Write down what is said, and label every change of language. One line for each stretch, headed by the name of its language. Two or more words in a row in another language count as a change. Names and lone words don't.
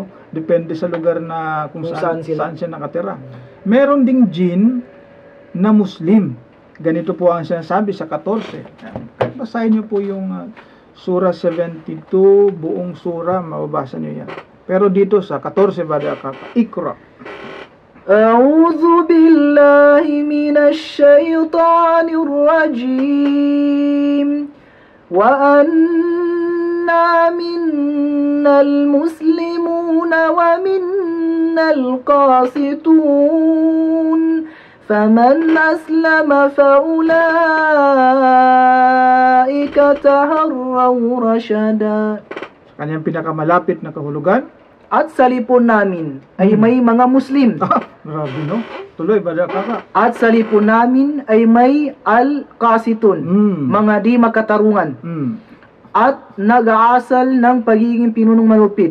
Filipino: Depende sa lugar na kung saan saan siya nakatira. Meron ding jinn na Muslim. Ganito po ang sinasabi sa 14. Kahit basahin niyo po yung Surah 72, buong surah, mababasa niyo yan. Pero dito sa 14, Brother Akaka, Iqra.
Arabic: أعوذ بالله من الشيطان الرجيم وأنا منا المسلمون ومنا القاسطون فمن أسلم فأولئك تهروا رشدا.
Filipino: Kanyang pinakamalapit na kahulugan. At sa lipon namin ay may mga Muslim. Grabe, no? Tuloy, Brother Kaka. At sa lipon namin ay may al-qasitun, mga di makatarungan. At nag-aasal ng pagiging pinunong malupit.